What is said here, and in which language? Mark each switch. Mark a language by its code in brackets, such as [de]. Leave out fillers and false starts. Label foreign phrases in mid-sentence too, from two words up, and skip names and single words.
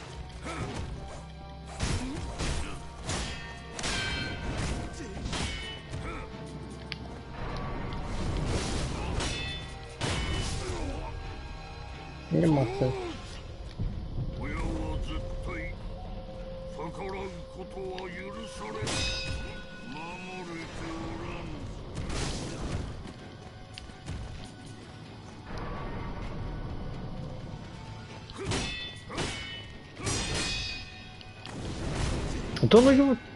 [uk] Нема сенсу. [ja] 親は絶対逆らうことは許されぬ。守れておらぬ。 [ru] Да ну его...